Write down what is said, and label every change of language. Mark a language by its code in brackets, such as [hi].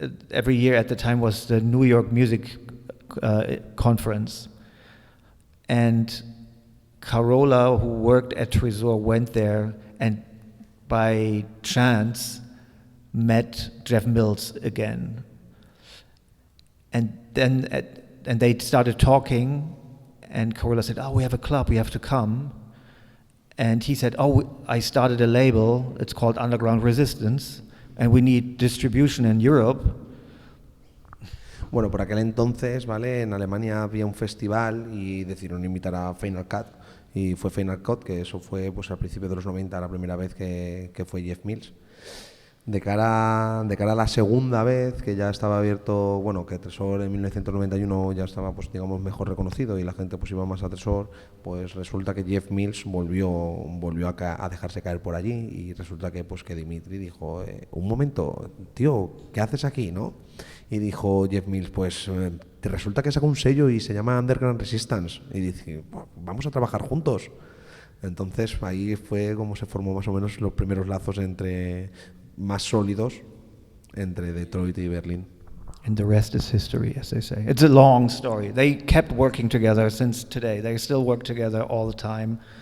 [en] Every year at the time was the New York Music Conference, and Carola, who worked at Tresor, went there and by chance met Jeff Mills again, and then and they started talking, and Carola said, "Oh, we have a club, we have to come." And he said, "Oh, I started a label, it's called Underground Resistance, and we need distribution in Europe." [es] Bueno, por aquel entonces, ¿vale? En Alemania había un festival y decidieron invitar a Final Cut, y fue Final Cut, que eso fue pues al principio de los 90, la primera vez que fue Jeff Mills. De cara a la segunda vez, que ya estaba abierto, bueno, que Tresor en 1991 ya estaba, pues digamos, mejor reconocido y la gente pues iba más a Tresor, pues resulta que Jeff Mills volvió a dejarse caer por allí, y resulta que pues que Dimitri dijo, un momento, tío, ¿qué haces aquí, no? Y dijo Jeff Mills, pues te resulta que saca un sello y se llama Underground Resistance, y dice, vamos a trabajar juntos. Entonces ahí fue como se formó más o menos los primeros lazos más sólidos entre Detroit y Berlín. [en] And the rest is history, as they say. It's a long story. They kept working together since today. They still work together all the time.